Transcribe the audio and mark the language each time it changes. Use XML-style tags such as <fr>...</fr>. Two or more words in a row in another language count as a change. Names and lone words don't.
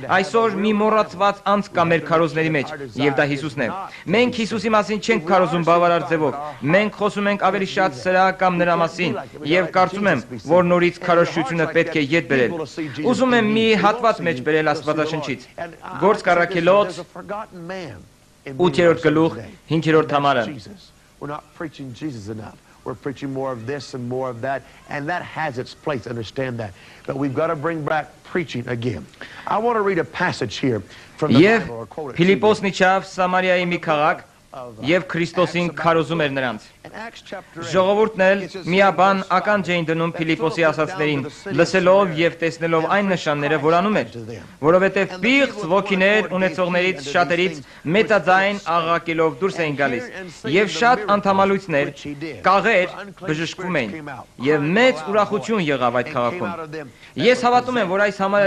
<hy>այսօր մի մոռացված անձ կա մեր քարոզների մեջ, եւ դա Հիսուսն է։ Մենք Հիսուսի մասին չենք քարոզում բավարար ձևով։ Մենք խոսում ենք ավելի շատ սրա կամ նրա մասին, եւ կարծում եմ, որ նորից քարոզչությունը պետք է ետ բերել։ Ուզում եմ մի հատված մեջ բերել Աստվածաշնչից։ Գործք առաքելոց 8-րդ գլուխ 5-րդ համարը։</hy> <en>We're not preaching Jesus enough. We're preaching more of this and more of that, and that has its place, understand that. But we've got to bring back preaching again. I want to read a passage here from the</en> <hy>Եվ</hy> <en>Bible, or quote it to you.</en> <hy>Փիլիպոսն իջավ Սամարիայի մի քաղաք եւ Քրիստոսին քարոզում էր նրանց։</hy> <en>In Acts chapter 8,</en> <hy>Ժողովուրդն էլ միաբան ականջ էին դնում Փիլիպոսի ասածներին, լսելով եւ տեսնելով այն նշանները, որ անում էր, որովհետեւ պիղծ ոգիներ ունեցողներից շատերից մեծաձայն աղաղակելով դուրս էին գալիս, եւ շատ անդամալույցներ, կաղեր բժշկվում էին, եւ մեծ ուրախություն եղավ այդ քաղաքում։ Ես հավատում եմ, որ այս համարը</hy>